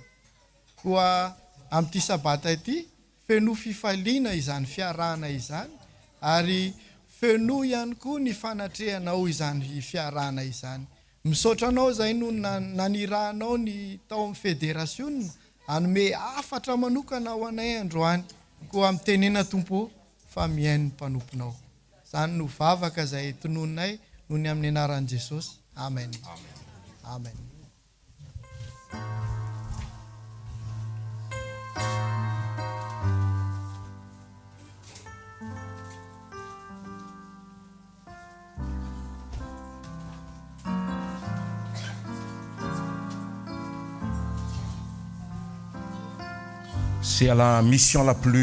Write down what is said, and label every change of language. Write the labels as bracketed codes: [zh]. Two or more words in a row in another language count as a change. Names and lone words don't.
[mg] Koa amin'ity sabata ity, feno fifaliana izany fiarahana izany, ary feno ihany koa ny fanatrehanao izany fiarahana izany. Misaotra anao izay no nanirahanao ny tao amin'ny federasiona, anome afatra manokana ho anay androany, koa amin'ny tenena tompo fa mihaino ny mpanomponao. Izany no vavaka izay tononay noho ny amin'ny anaran'i Jesosy. Amen. Amen. [fr] C'est à la mission la plus